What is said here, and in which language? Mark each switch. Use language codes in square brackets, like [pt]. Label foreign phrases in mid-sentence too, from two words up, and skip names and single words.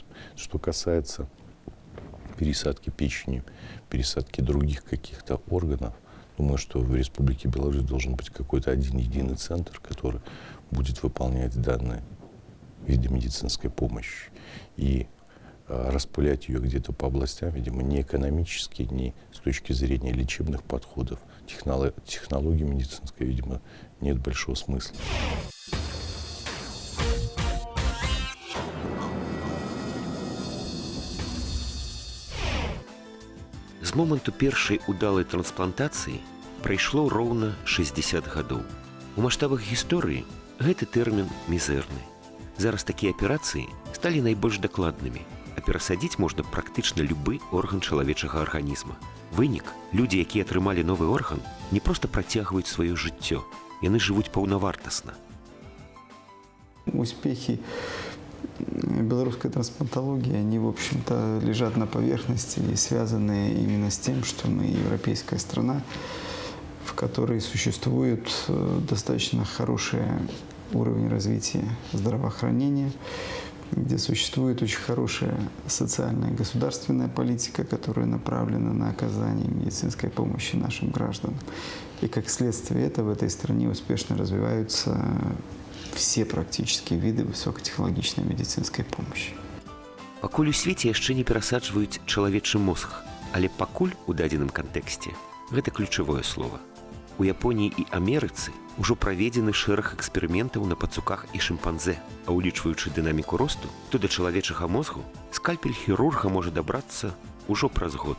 [ru] Что касается пересадки печени, пересадки других каких-то органов, думаю, что в Республике Беларусь должен быть какой-то один единый центр, который будет выполнять данные виды медицинской помощи. И распылять ее где-то по областям, видимо, ни экономически, ни с точки зрения лечебных подходов, технологий медицинской, видимо, нет большого смысла. [be] З моманту першай удалай трансплантацыі прайшло роўна 60 гадоў. У маштабах гісторыі гэты тэрмін мізэрны. Зараз такія аперацыі сталі найбольш дакладнымі, а перасадзіць можна практычна любы орган чалавечага арганізма. Вынік, людзі, якія атрымалі новы орган, не проста працягваюць сваё жыццё, яны жывуць паўнавартасна. [ru] Успехи белорусской трансплантологии, они, в общем-то, лежат на поверхности и связаны именно с тем, что мы европейская страна, в которой существует достаточно хороший уровень развития здравоохранения, где существует очень хорошая социальная и государственная политика, которая направлена на оказание медицинской помощи нашим гражданам. И как следствие этого в этой стране успешно развиваются все практически виды высокотехнологичной медицинской помощи. [be] Пакуль у свеце яшчэ не перасаджваюць чалавечы мозг, але пакуль у дадзеным кантэксце гэта ключавое слово. У Японіі і Амерыцы ўжо праведзены шэраг эксперыментаў на пацуках і шымпанзэ, а ўлічваючы дынаміку росту, то да чалавечага мозгу скальпель хірурга можа дабрацца ўжо праз год.